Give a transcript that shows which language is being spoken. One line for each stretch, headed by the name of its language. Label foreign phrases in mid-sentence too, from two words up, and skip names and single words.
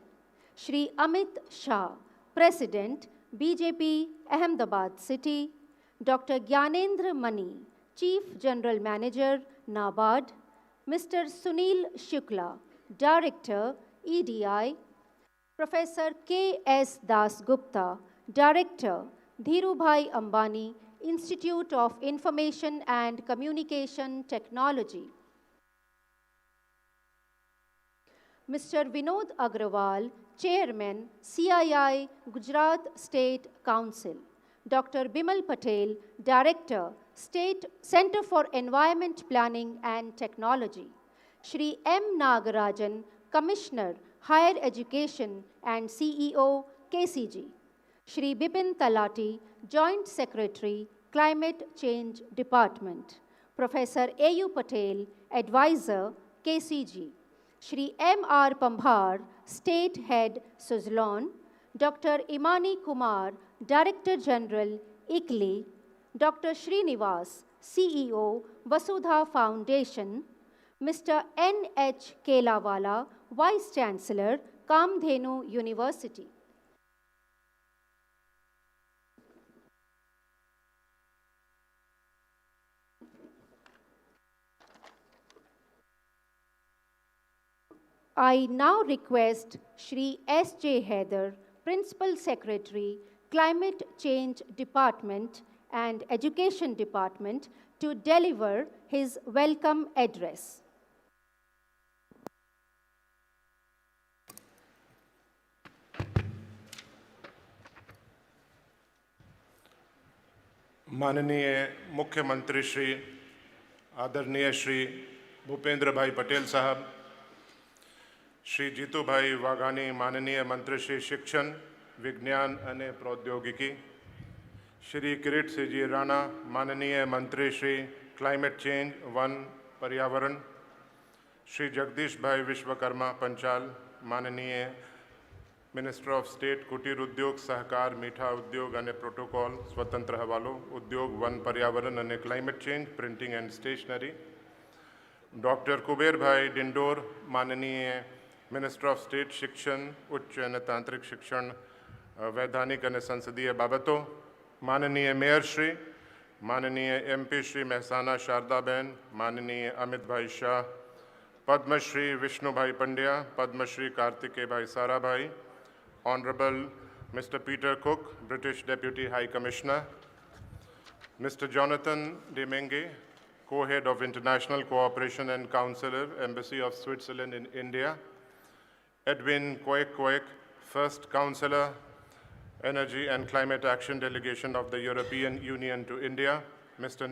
English: Shri Amit Shah, President, BJP, Ahmedabad City. Dr. Gyanendra Mani, Chief General Manager, NABARD. Mr. Sunil Shukla, Director, EDI. Professor K. S. Das Gupta, Director, Dhirubhai Ambani, Institute of Information and Communication Technology. Mr. Vinod Agrawal, Chairman, CII, Gujarat State Council. Dr. Bimal Patel, Director, State Center for Environment Planning and Technology. Shri M. Nagarajan, Commissioner, Higher Education and CEO, KCG. Shri Bipin Talati, Joint Secretary, Climate Change Department. Professor A.U. Patel, Advisor, KCG. Shri M.R. Pambhar, State Head, Suzlon. Dr. Imani Kumar, Director General, ICLEI. Dr. Srinivas, CEO, Vasudha Foundation. Mr. N.H. Kelawala, Vice Chancellor, Kamdhenu University. I now request Shri S. J. Heather, Principal Secretary, Climate Change Department and Education Department, to deliver his welcome address.
Gujarati: માનનીય મુખ્યમંત્રી શ્રી આદરણીય શ્રી ભૂપેન્દ્ર ભાઈ પટેલ સાહેબ, શ્રી જીતુ ભાઈ વાઘાણી માનનીય મંત્રી શ્રી શિક્ષણ, વિજ્ઞાન અને પ્રૌદ્યોગિકી, શ્રી કિરીટ સિંહ રાણા માનનીય મંત્રી શ્રી
English: climate change,
Gujarati: વન, પર્યાવરણ, શ્રી જગદીશ ભાઈ વિશ્વકર્મા પંચાલ માનનીય
English: minister of state
Gujarati: કુટીર ઉદ્યોગ, સહકાર, મીઠા ઉદ્યોગ અને પ્રોટોકોલ, સ્વતંત્ર હવાલો, ઉદ્યોગ, વન, પર્યાવરણ અને
English: climate change, printing and stationery.
Gujarati: ડૉક્ટર કુબેરભાઈ ડિંડોર માનનીય
English: minister of state
Gujarati: શિક્ષણ, ઉચ્ચ અને તાંત્રિક શિક્ષણ, વૈધાનિક અને સંસદીય બાબતો, માનનીય મેયરશ્રી, માનનીય MP શ્રી મહેસાણા શારદાબેન, માનનીય અમિતભાઈ શાહ, પદ્મશ્રી વિષ્ણુભાઈ પંડ્યા, પદ્મશ્રી કાર્તિકેયભાઈ સારાભાઈ,
English: Honorable Mr. Peter Cook, British Deputy High Commissioner, Mr. Jonathan Demange, Co-Head of International Cooperation and Counselor, Embassy of Switzerland in India, Edwin Koek, First Counselor, Energy and Climate Action Delegation of the European Union to India, Mr.